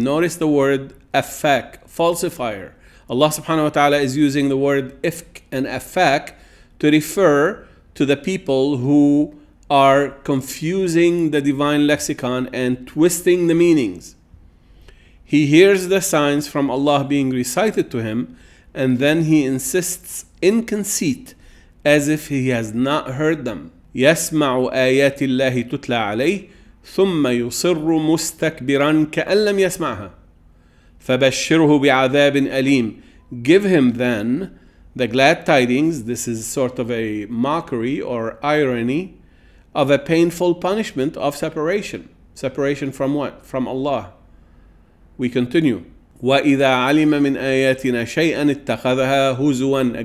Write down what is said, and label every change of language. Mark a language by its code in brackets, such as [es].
[en] Notice the word affak, falsifier. Allah subhanahu wa ta'ala is using the word ifk and affak to refer to the people who are confusing the divine lexicon and twisting the meanings. He hears the signs from Allah being recited to him, and then he insists in conceit as if he has not heard them. [ar] يسمع آيات الله تتلى عليه ثم يصر مستكبرا كأن لم يسمعها فبشره بعذاب أليم. [en] Give him then the glad tidings, this is sort of a mockery or irony, of a painful punishment of separation. Separation from what? From Allah. We continue. [ar] وَإِذَا عَلِمَ مِنْ آيَاتِنَا شَيْئًا اتَّخَذَهَا هُزُوًا.